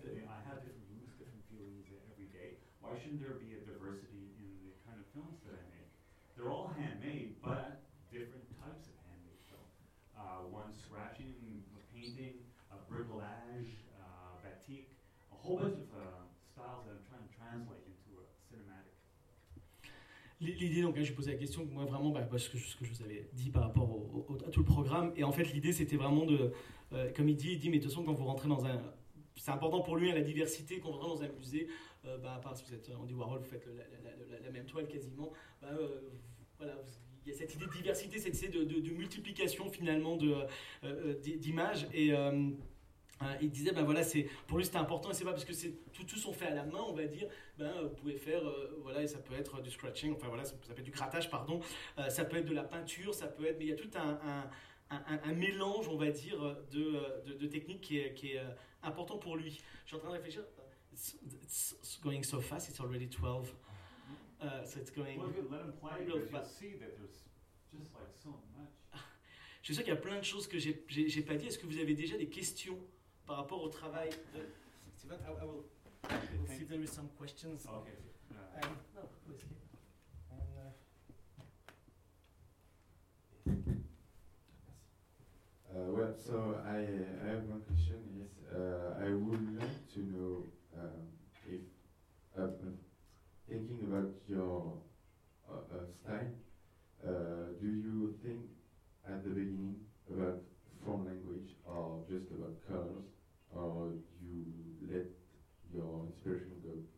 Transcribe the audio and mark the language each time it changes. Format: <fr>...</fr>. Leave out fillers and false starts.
<en>I have different moods, different feelings every day. Why shouldn't there be a diversity in the kind of films that I make? They're all handmade, but different types of handmade film. One scratching, a painting, a bricolage, batik, a whole bunch of styles that I'm trying to translate into a cinematic.</en> <fr>L'idée, donc, hein, je posais la question, moi, vraiment, bah, parce que ce que je vous avais dit par rapport à tout le programme, et en fait, l'idée, c'était vraiment de, comme il dit, mais de toute façon, quand vous rentrez dans un... C'est important pour lui, hein, la diversité, quand vous rentrez dans un musée, bah, à part si vous êtes Andy Warhol, vous faites la même toile quasiment, bah, voilà, il y a cette idée de diversité, cette idée de multiplication, finalement, d'images, et... il disait, ben voilà, c'est, pour lui c'était important, et c'est pas parce que c'est, tout sont faits à la main, on va dire, ben, vous pouvez faire, voilà, et ça peut être du scratching, enfin voilà, ça peut être du grattage, pardon, ça peut être de la peinture, ça peut être, mais il y a tout un mélange, on va dire, de techniques qui est important pour lui. Je suis en train de réfléchir,</fr> <en>it's going so fast, it's already 12, so it's going... Well, if you let him play, because you'll see that there's just like so much.</en> <fr>Je suis sûr qu'il y a plein de choses que j'ai pas dit. Est-ce que vous avez déjà des questions par rapport au travail de Steven?</fr> <en>I will see if there is some questions. Okay. Well, so I have one question. Yes, I would like to know if thinking about your style, do you think at the beginning about form language or just about colors, or you let your inspiration go?</en>